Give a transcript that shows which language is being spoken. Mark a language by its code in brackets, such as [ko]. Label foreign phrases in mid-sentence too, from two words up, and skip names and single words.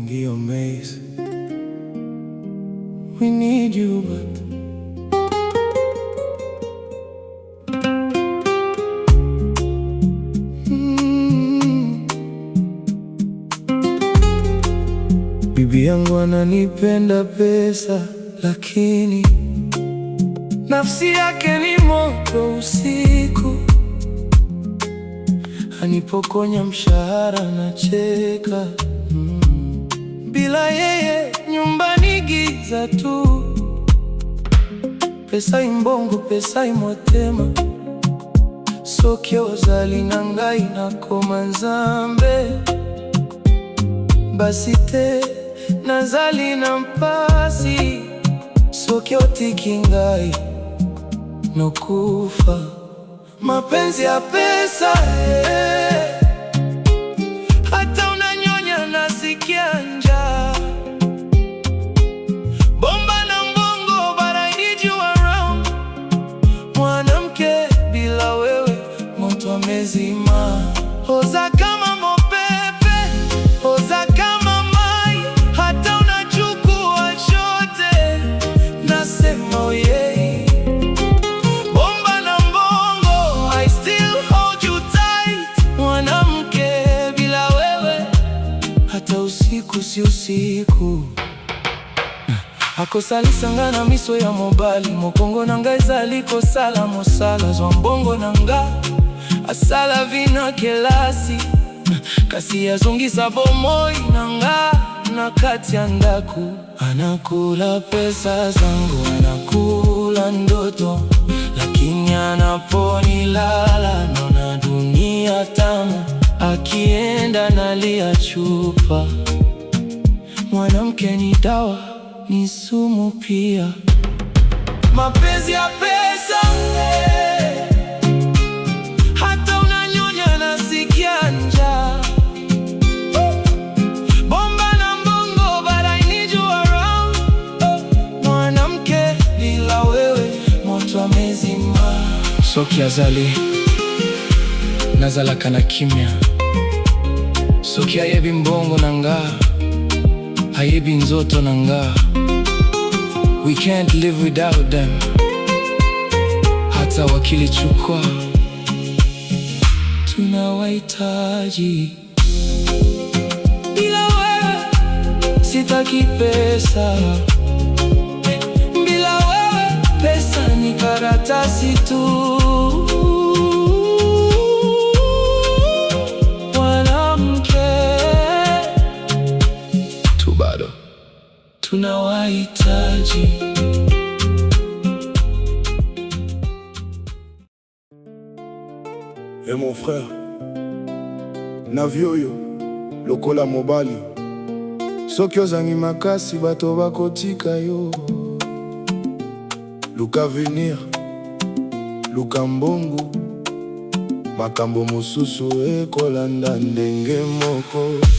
[en] your maze. We need you, but [sw] bibi yangu ananipenda pesa, lakini nafsi yake ni moto usiku. Anipokonya mshahara nacheka, bila yeye nyumbani giza tu. [ln] Pesa imbongo, pesa imotema, soki ozali na ngai nakoma nzambe. Basi te nazali na mpasi, soki otiki ngai nokufa. [sw] Mapenzi ya pesa, hata unanyonya nasikia njaa. [ln] Bomba na mbongo, [en] but I need you around. [sw] Mwanamke bila wewe moto amezima. [ln] Oza kama mopepe, oza kama mai, [sw] hata unachukua chote nasema [ln] oye. [sw] Usiku si usiku, [ln] akosalisa na miso ya mobali. Mokongo na ngai ezali kosala mosala, zwa mbongo na nga asala vina kelasi. Kasi azongisa bomoi na nga na kati ya ndaku. [sw] Anakula pesa zangu, anakula ndoto, lakini anaponilala naona dunia tamu. Akienda nalia chupa. Mwanamke ni dawa, ni sumu pia. Mapenzi ya pesa, hata unanyonya nasikia njaa. [ln] Bomba na mbongo, [en] but I need you around. [sw] Mwanamke bila wewe moto amezima. [ln] Soki azali nazalaka na kimya, soki ayebi mbongo na nga ayebi nzoto na nga. [en] We can't live without them, [sw] hata wakilichukua tunawahitaji. Bila wewe sitaki pesa, bila wewe pesa ni karatasi tu. Tunawahitaji. [fr] Et mon frère, [ln] Navioyo, lokola mobali, soki ozangi makasi bato bakotika yo. Luka venir, luka mbongo, makambo mosusu ekolanda ndenge moko.